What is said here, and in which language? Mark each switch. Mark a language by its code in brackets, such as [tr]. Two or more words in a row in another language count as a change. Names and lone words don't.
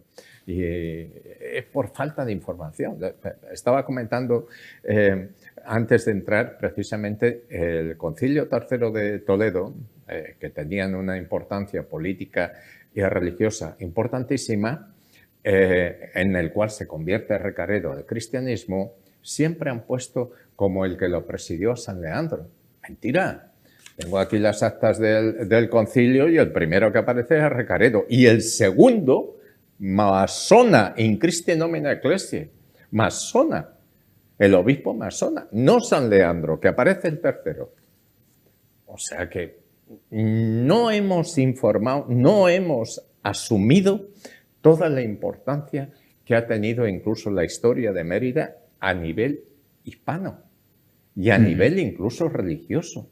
[es] Y es por falta de información. Estaba comentando antes de entrar precisamente el Concilio III de Toledo, que tenían una importancia política y religiosa importantísima, en el cual se convierte Recaredo al cristianismo. Siempre han puesto como el que lo presidió San Leandro. Mentira. Tengo aquí las actas del concilio y el primero que aparece es Recaredo. Y el segundo, [la] masona in Christi nomina ecclesiae. [es] Masona, el obispo masona, no San Leandro, que aparece el tercero. O sea que no hemos informado, no hemos asumido toda la importancia que ha tenido incluso la historia de Mérida a nivel hispano y a nivel incluso religioso.